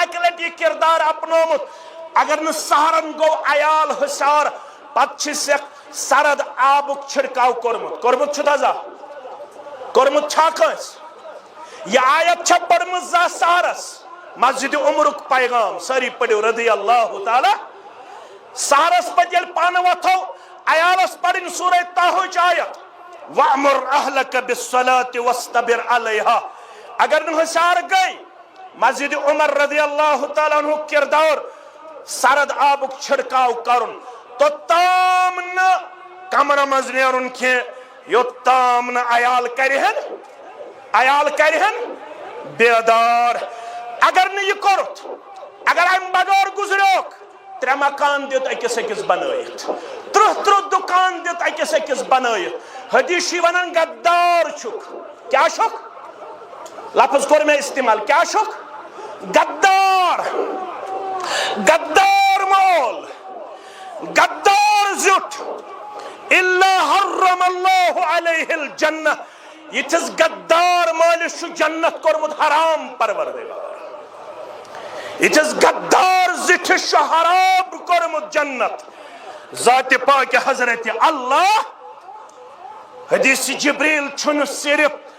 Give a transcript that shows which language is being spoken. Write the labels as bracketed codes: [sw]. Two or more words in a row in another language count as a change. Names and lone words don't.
[ks] اکہِ لٹہِ یہِ کردار اپنومُت اگر نہٕ سہرن گوٚو عیال حُشیار پتہٕ چھِسکھ سرد آبُک چھِڑکاو کوٚرمُت چھُ تازا کوٚرمُت چھا کٲنٛسہِ یہِ آیت چھےٚ پٔرمٕژ زانٛہہ سہرس مسجد عمرُک پیغام سٲری پٔرِو [ar] رضی اللہ تعالیٰ [ks] سہرس پتہٕ ییٚلہِ پانہٕ وۄتھو عیالس پرٕنۍ سورہ طٰہٕچ آیت [ar] وَأْمُرْ أَهْلَكَ بِالصَّلَاةِ وَاسْتَبِرْ عَلَيْهَا [ks] اگر نہٕ ہوشیار گٔے مسجد عمر [ar] رضی اللہ تعالیٰ عنہ [ks] کردار سرد آبُک چھِڑکاو کرُن توٚتام نہٕ کمرٕ منٛز نیرُن کینٛہہ یوٚتام نہٕ عیال کرِہن بیدار اگر نہٕ یہِ کوٚرُتھ اگر امہِ بغٲر گُزریوکھ 3 مکان دِتھ أکِس بنٲیِتھ 30 دُکان دِتھ أکِس بنٲیِتھ حدیث چھِ ونان غدار چھُکھ کیٛاہ چھُکھ لفظ کوٚر مےٚ استعمال کیٛاہ چھُکھ غدار مول غدار زیُٹھ [ar] اِلا حرم اللہ علیہ الجنہ [ks] یِتھِس غدار مٲلِس چھُ جنت کوٚرمُت حرام پروردگار یِتھِس غدار زِٹھِس چھُ حرام کوٚرمُت جنت ذاتِ پاکِ حضرت اللہ حدیث جبریل چھُنہٕ صرف